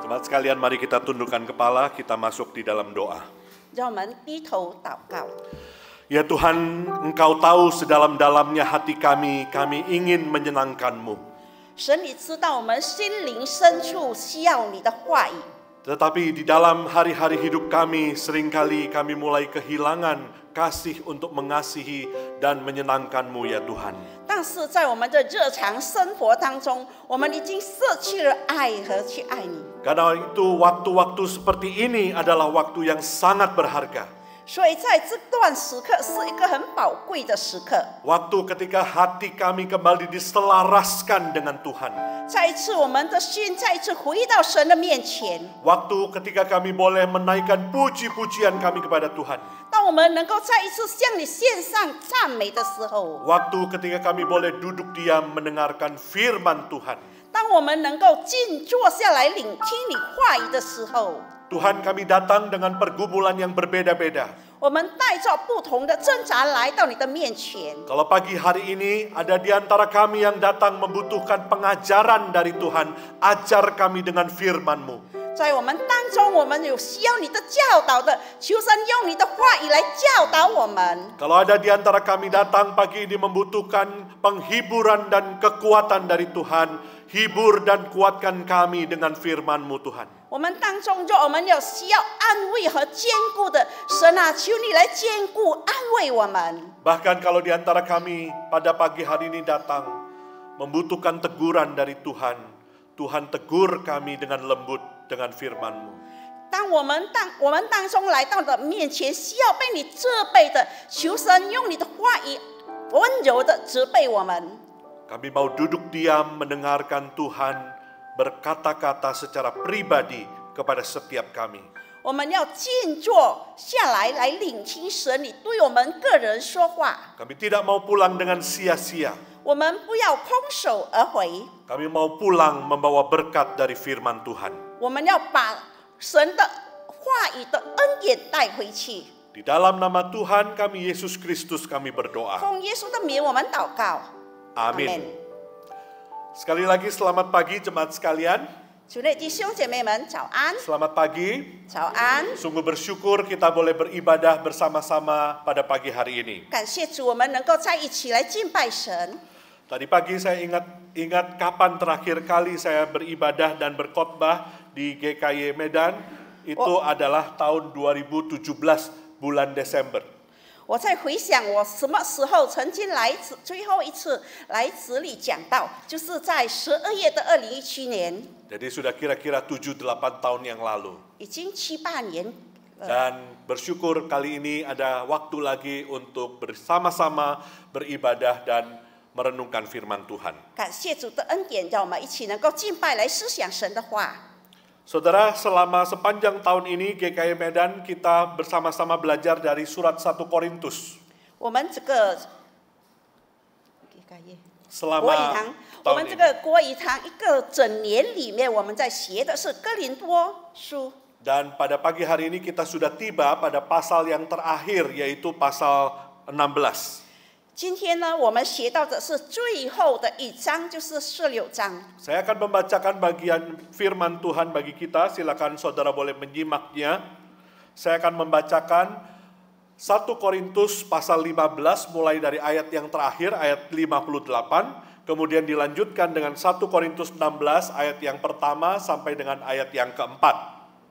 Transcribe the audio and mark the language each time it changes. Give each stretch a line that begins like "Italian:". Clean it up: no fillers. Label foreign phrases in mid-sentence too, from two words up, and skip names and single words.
Indonesian: Jemaat sekalian, mari kita tundukkan kepala, kita masuk di dalam doa.
Chinese: 让我们低头祷告。
Indonesian: Ya Tuhan, Engkau tahu sedalam-dalamnya hati kami ingin menyenangkan-Mu.
Chinese: 神，你知道我们心灵深处需要你的话语，
Indonesian: Tetapi di dalam hari-hari hidup kami, seringkali kami mulai kehilangan kasih untuk mengasihi dan menyenangkan-Mu ya Tuhan.
Chinese: 但是在我们的日常生活当中，我们已经失去了爱和去爱你。
Indonesian: Karena itu waktu-waktu seperti ini adalah waktu yang sangat berharga.
Chinese: 所以在这段时刻是一个很宝贵的时刻。
Indonesian: Waktu ketika hati kami kembali diselaraskan dengan Tuhan.
Chinese: 再一次，我们的心再一次回到神的面前。
Indonesian: Waktu ketika kami boleh menaikkan puji-pujian kami kepada Tuhan.
Chinese: 当我们能够再一次向你献上赞美的时候，
Indonesian: Waktu ketika kami boleh duduk diam mendengarkan firman Tuhan.
Chinese: 当我们能够静坐下来聆听你话语的时候，
Indonesian: Tuhan, kami datang dengan pergumulan yang berbeda-beda.
Chinese: 我们带着不同的挣扎来到你的面前。
Indonesian: Kalau pagi hari ini ada di antara kami yang datang membutuhkan pengajaran dari Tuhan, ajar kami dengan firman-Mu.
Chinese: 在我们当中，我们有需要你的教导的，求神用你的话语来教导我们。
Indonesian: Kalau ada di antara kami datang pagi ini membutuhkan penghiburan dan kekuatan dari Tuhan, hibur dan kuatkan kami dengan firman-Mu Tuhan.
Chinese: 我们当中，若我们有需要安慰和坚固的，神啊，求你来坚固安慰我们。
Indonesian: Bahkan kalau di antara kami pada pagi hari ini datang membutuhkan teguran dari Tuhan, Tuhan tegur kami dengan lembut dengan firman-Mu.
Chinese: 当我们当中来到的面前，需要被你责备的，求神用你的话语温柔的责备我们。
Indonesian: Kami mau duduk diam mendengarkan Tuhan berkata-kata secara pribadi kepada setiap kami.
Chinese: 我们要静坐下来，来聆听神你对我们个人说话。
Indonesian: Kami tidak mau pulang dengan sia-sia.
Chinese: 我们不要空手而回，
Indonesian: Kami mau pulang membawa berkat dari firman Tuhan.
Chinese: 我们要把神的话语的恩典带回去。
Indonesian: Di dalam nama Tuhan kami Yesus Kristus kami berdoa.
Chinese: 奉耶稣的名，我们祷告。
Indonesian: Amin. Sekali lagi selamat pagi jemaat sekalian.
Chinese: 主内弟兄姐妹们，早安，
Indonesian: Selamat pagi.
Chinese: 早安！
Indonesian: Sungguh bersyukur kita boleh beribadah bersama-sama pada pagi hari ini.
Chinese: 感谢主，我们能够在一起来敬拜神。
Indonesian: Tadi pagi saya ingat kapan terakhir kali saya beribadah dan berkhotbah di GKY Medan. Itu adalah tahun 2017 bulan Desember.
Chinese: 我在回想我什么时候曾经最后一次来这里讲道，就是在12月的2017年，
Indonesian: Jadi sudah kira-kira 7-8 tahun yang lalu.
Chinese: 已经7、8年。
Indonesian: Dan bersyukur kali ini ada waktu lagi untuk bersama-sama beribadah dan merenungkan firman Tuhan.
Chinese: 感谢主的恩典，让我们一起能够敬拜来思想神的话。
Indonesian: Saudara, selama sepanjang tahun ini GKY Medan kita bersama-sama belajar dari surat 1 Korintus.
Chinese: 我们这个国语
Indonesian: Selama
Chinese: 堂，我
Indonesian: tahun
Chinese: 们这
Indonesian: ini.
Chinese: 个国语堂一个整年里面，我们在学的是哥林多书。
Indonesian: Dan pada pagi hari ini kita sudah tiba pada pasal yang terakhir yaitu pasal 16.
Chinese: 今天呢，我们学到的是最后的一章，就是16章。
Indonesian: Saya akan membacakan bagian firman Tuhan bagi kita, silakan saudara boleh menyimaknya. Saya akan membacakan 1 Korintus pasal 15 mulai dari ayat yang terakhir, ayat 58. Kemudian dilanjutkan dengan 1 Korintus 16 ayat yang pertama sampai dengan ayat yang keempat.